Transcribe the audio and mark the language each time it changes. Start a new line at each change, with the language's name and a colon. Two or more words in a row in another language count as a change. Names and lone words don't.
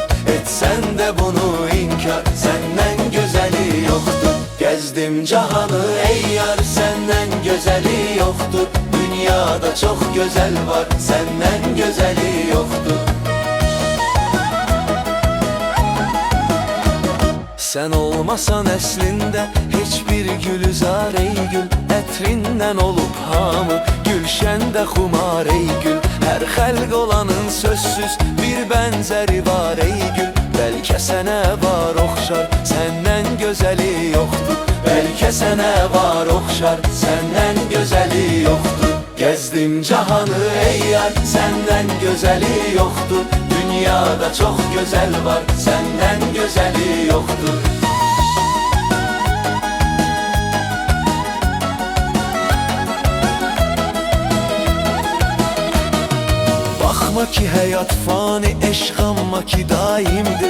Turkish: Etsen de bunu inkar, senden güzeli yoktur. Gezdim cahanı ey yar, senden güzeli yoktur. Dünyada çok güzel var, senden güzeli yoktur.
Azerbaijani: Sen olmasan əslində hiçbir gülzar ey gül. Ətrindən olub hamı gülşəndə xumar ey gül. Hər xəlq olanın sözsüz bir bənzəri var ey gül. Bəlkə sənə var oxşar, səndən gözəli yoxdur. Bəlkə sənə var oxşar, səndən gözəli yoxdur.
Turkish: Gezdim cahanı ey yar, senden güzeli yoktur. Dünyada çok güzel var, senden güzeli yoktur. Bakma ki hayat fani, eşq amma ki daimdir.